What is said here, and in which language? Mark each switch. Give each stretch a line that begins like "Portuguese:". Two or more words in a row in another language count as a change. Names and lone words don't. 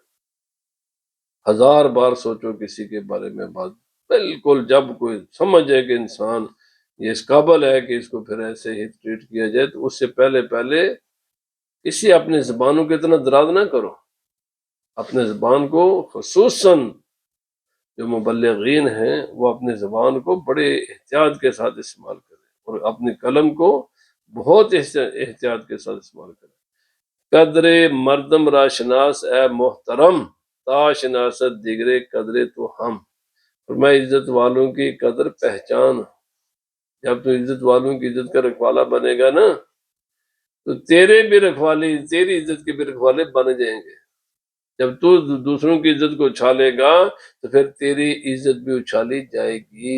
Urdu: ہزار بار سوچو کسی کے بارے میں بات، بالکل جب کوئی سمجھ جائے کہ انسان یہ اس قابل ہے کہ اس کو پھر ایسے ہی ٹریٹ کیا جائے تو اس سے پہلے کسی اپنے زبانوں کے اتنا دراز نہ کرو. اپنے زبان کو خصوصاً جو مبلغین ہیں وہ اپنے زبان کو بڑے احتیاط کے ساتھ استعمال کریں اور اپنے قلم کو بہت احتیاط کے ساتھ استعمال کریں.
Persian: قدر مردم را شناس اے محترم، تا شناست دیگرے قدرے تو ہم.
Urdu: اور میں عزت والوں کی قدر پہچان. جب تو عزت والوں کی عزت کا رکھوالا بنے گا نا تو تیرے بھی رکھوالی، تیری عزت کے بھی رکھوالے بن جائیں گے. جب تو دوسروں کی عزت کو اچھالے گا تو پھر تیری عزت بھی اچھالی جائے گی.